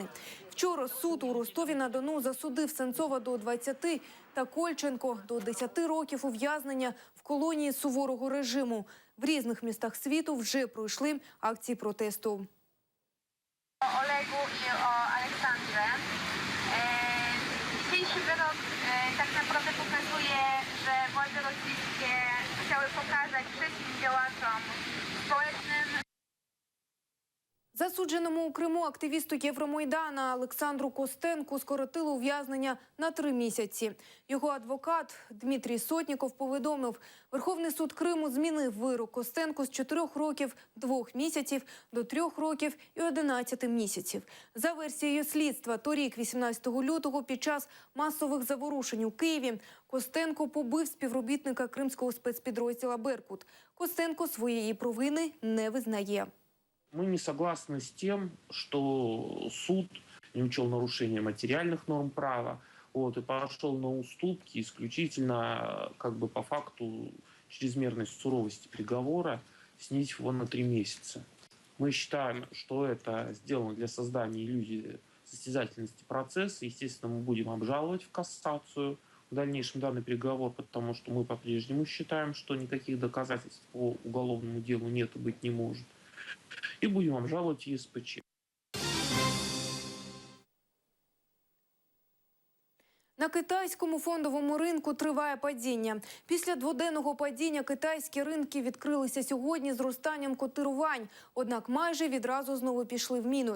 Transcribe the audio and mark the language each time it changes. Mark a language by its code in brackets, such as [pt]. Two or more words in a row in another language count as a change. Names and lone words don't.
[uk] Вчора суд у Ростові-на-Дону засудив Сенцова до 20 та Кольченко до 10 років ув'язнення в колонії суворого режиму. В різних містах світу вже пройшли акції протесту. Олегу і Олександрze. [pl] Dzisiejszy wyrok tak naprawdę pokazuje, że władze rosyjskie chciały pokazać wszystkim działaczom społecznym. [uk] Засудженому у Криму активісту Євромайдана Олександру Костенку скоротили ув'язнення на 3 місяці. Його адвокат Дмитрій Сотніков повідомив, Верховний суд Криму змінив вирок Костенку з 4 років 2 місяців до 3 років і 11 місяців. За версією слідства, торік, 18 лютого, під час масових заворушень у Києві, Костенко побив співробітника кримського спецпідрозділа «Беркут». Костенко своєї провини не визнає. [ru] Мы не согласны с тем, что суд не учел нарушения материальных норм права, и пошел на уступки исключительно по факту чрезмерной суровости приговора, снизив его на 3 месяца. Мы считаем, что это сделано для создания иллюзии состязательности процесса. Естественно, мы будем обжаловать в кассацию в дальнейшем данный приговор, потому что мы по-прежнему считаем, что никаких доказательств по уголовному делу нет и быть не может. [uk] І будемо обжалувати ЄСПЧ. На китайському фондовому ринку триває падіння. Після дводенного падіння китайські ринки відкрилися сьогодні зростанням котирувань, однак майже відразу знову пішли в мінус.